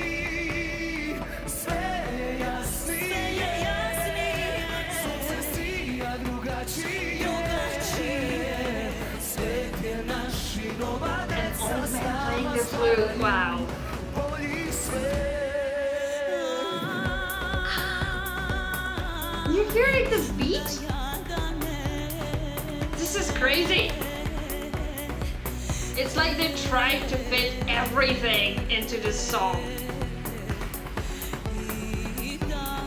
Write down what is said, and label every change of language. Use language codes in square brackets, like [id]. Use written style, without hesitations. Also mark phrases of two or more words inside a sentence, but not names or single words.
[sr] Sve je jasnije, sunce sija drugačije. Svet je naš i nova deca stava [en] Wow. [sr] bolji svet. [en] You hearing this beat? This is crazy. It's like they tried to fit everything into this song.